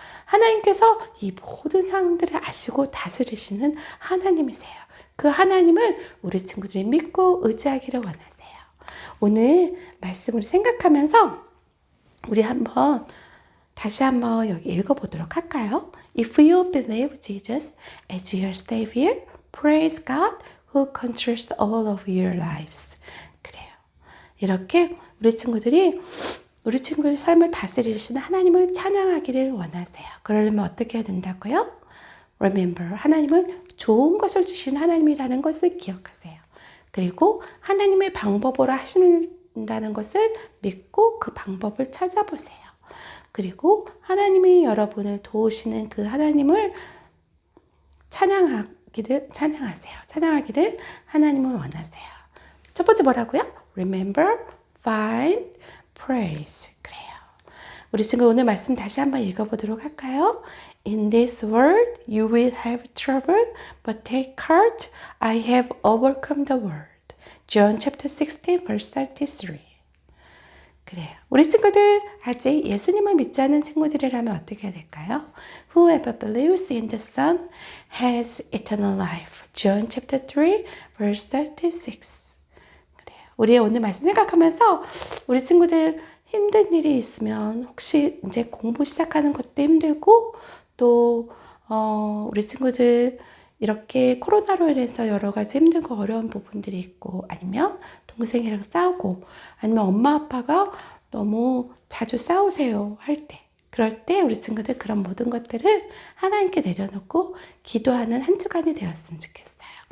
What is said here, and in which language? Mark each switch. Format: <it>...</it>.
<ko>하나님께서 이 모든 상황들을 아시고 다스리시는 하나님이세요. 그 하나님을 우리 친구들이 믿고 의지하기를 원하세요. 오늘 말씀을 생각하면서 우리 다시 한번 여기 읽어보도록 할까요?</ko> <en>If you believe Jesus as your Savior, praise God who controls all of your lives.</en> <ko>그래요. 이렇게 우리 친구들의 삶을 다스리시는 하나님을 찬양하기를 원하세요. 그러려면 어떻게 해야 된다고요? Remember, 하나님은 좋은 것을 주시는 하나님이라는 것을 기억하세요. 그리고 하나님의 방법으로 하신다는 것을 믿고 그 방법을 찾아보세요. 그리고 하나님이 여러분을 도우시는 그 하나님을 찬양하세요. 찬양하기를 하나님을 원하세요. 첫 번째 뭐라고요?</ko> <en>Remember, find, praise.</en> <ko>그래요. 우리 친구 오늘 말씀 다시 한번 읽어보도록 할까요?</ko> <en>In this world you will have trouble, but take heart, I have overcome the world. John chapter 16 verse 33.</en> <ko>그래요. 우리 친구들 아직 예수님을 믿지 않는 친구들이라면 어떻게 해야 될까요?</ko> <en>Whoever believes in the Son has eternal life. John chapter 3 verse 36.</en> <ko>그래요. 우리 오늘 말씀 생각하면서 우리 친구들 힘든 일이 있으면 혹시 이제 공부 시작하는 것도 힘들고 또 우리 친구들 이렇게 코로나로 인해서 여러 가지 힘들고 어려운 부분들이 있고 아니면 동생이랑 싸우고 아니면 엄마 아빠가 너무 자주 싸우세요 할 때 그럴 때 우리 친구들 그런 모든 것들을 하나님께 내려놓고 기도하는 한 주간이 되었으면 좋겠어요.</ko>